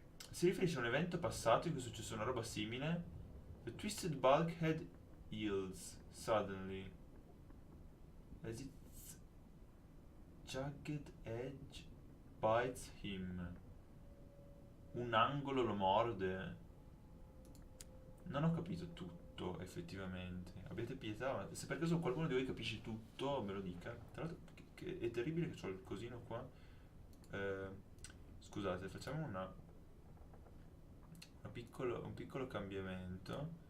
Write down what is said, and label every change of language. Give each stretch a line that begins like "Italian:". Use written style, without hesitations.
Italian: Si riferisce a un evento passato in cui è successa una roba simile.
English: The twisted bulkhead yields suddenly as its jagged edge bites him.
Italian: Un angolo lo morde. Non ho capito tutto, effettivamente. Abbiate pietà, ma se per caso qualcuno di voi capisce tutto, me lo dica. Tra l'altro, che è terribile che ho il cosino qua. Eh, scusate, facciamo un piccolo cambiamento.